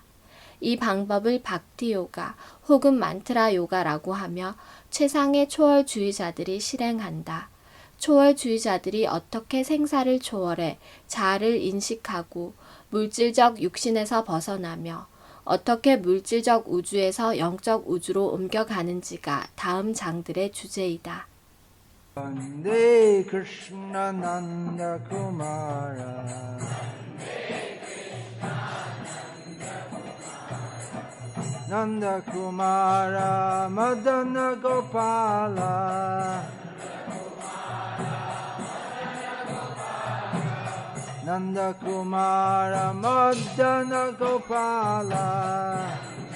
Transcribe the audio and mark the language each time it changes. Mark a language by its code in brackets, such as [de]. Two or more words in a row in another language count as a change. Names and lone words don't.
[ko] 이 방법을 박티 요가 혹은 만트라 요가라고 하며 최상의 초월주의자들이 실행한다. 초월주의자들이 어떻게 생사를 초월해 자아를 인식하고 물질적 육신에서 벗어나며 어떻게 물질적 우주에서 영적 우주로 옮겨가는지가 다음 장들의 주제이다. [sa] वन्दे कृष्ण नन्द कुमार नन्द कुमार मदन गोपाल नन्द कुमार मदन गोपाल